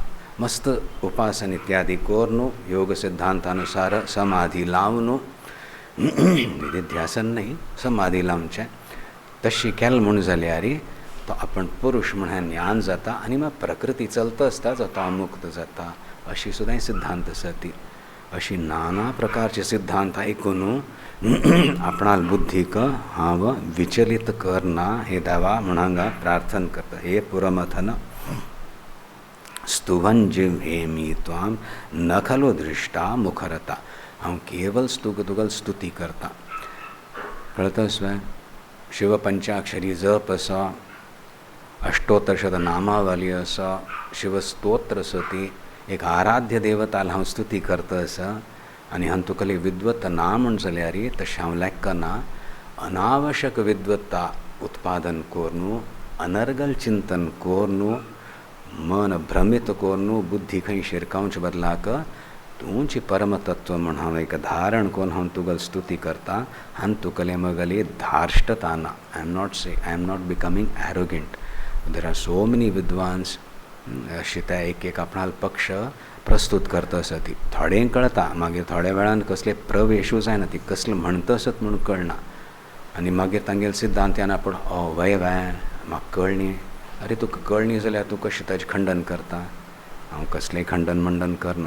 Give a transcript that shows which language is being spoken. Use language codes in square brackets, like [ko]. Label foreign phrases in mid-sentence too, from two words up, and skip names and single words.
[kok] मस्त उपासन इत्यादी कोरनु योग सिद्धांतानुसार समाधी लावन निधिध्यासन नाही समाधी लावचे तशी केल म्हणून जाल्यार तो आपण पुरुष म्हणून ज्ञान जाता आणि मग प्रकृती चलता आसता जाता अमुक्त जाता. अशी सुद्दां सिद्धांत आसा ती. अशी नाना प्रकारचे सिद्धांत ऐकून आपणाल बुद्धीक हांव विचलित करना हे देवा म्हणून प्रार्थना करता. [sa] हे पुरमथन स्तुवन जिव्हेमी त्वाम न खलो दृष्टा मुखरता. [kok] हांव केवल तुगल स्तुती करता. कळता स्वय शिवपंचाक्षरी जप आसा, अष्टोत्तर नामावली आसा, शिवस्तोत्र आसा ती एक आराध्य देवताल हांव स्तुती करता आसा. आनी हांव तुकले विद्वत ना म्हण जाल्यार तशें हांव लेखना. अनावश्यक विद्वत्ता उत्पादन कोरनु, अनर्गल चिंतन कोरनु, मन भ्रमित कोरनु, बुद्धी खंय शिरकावचे बदलाक तुमची परमतत्व म्हण हांव एक धारण कोन हांव तुगल स्तुती करता. हांव तुकले मगली धार्ष्टता ना. [en] I am not becoming arrogant. there are so many [kok] विद्वान्स अशी त्या एक आपणाल पक्ष प्रस्तुत करता आसा ती. थोडें कळटा मागीर थोड्या वेळान कसले प्रवेशूच जायना ती कसले म्हणटा आसत म्हणून कळना. आनी मागीर तांगेले सिद्धांत येना पूण वय म्हाका कळ्ळी. अरे तुका कळ्ळी जाल्यार तूं कशें ताजें खंडन करता. हांव कसलेंय खंडन मंडन करना.